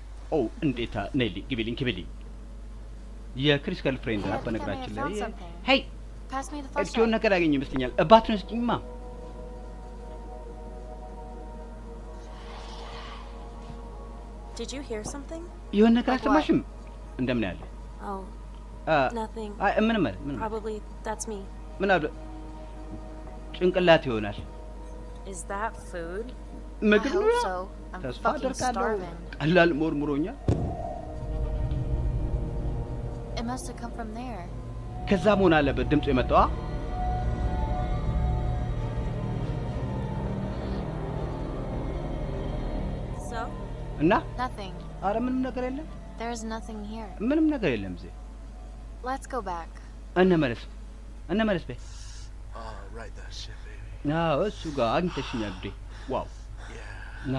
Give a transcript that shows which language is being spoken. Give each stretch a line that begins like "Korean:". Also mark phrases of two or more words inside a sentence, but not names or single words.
Amharic: ኦ እንዴታ ነይልኝ ግቢልኝ ግቢልኝ የክሪስ ገርልፍሬንድ ናት በነገራችን ላይ ሄይ
English: Pass me the first
Amharic: እርኪውን ነገር ያገኝ ይመስለኛል እባቱን ስጭኝማ
English: Did you hear something?
Amharic: የሆነ ነገር
English: Like what?
Amharic: አልሰማሽም እንደምን ያለ
English: Oh, nothing.
Amharic: ምንም አይደል ምንም
English: Probably that's me.
Amharic: ምን አለ ጭንቅላት ይሆናል
English: Is that food? I
Amharic: ምግብ
English: hope
Amharic: ነው
English: so. I'm
Amharic: ተስፋ
English: fucking
Amharic: አደርጋለሁ
English: starving.
Amharic: ቀላል ሞርሙሮኛል
English: It must have come from there.
Amharic: ከዛ መሆን አለበት ድምፁ የመጣዋ
English: So,
Amharic: እና
English: Nothing.
Amharic: አረ ምንም ነገር የለም
English: There's nothing here.
Amharic: ምንም ነገር የለም እዚህ
English: Let's go back.
Amharic: እነመለስ በይ
English: Oh, right that shit, baby.
Amharic: አዎ እሱ ጋር አግኝተሽኛል ብዴ ዋው
English: Yeah.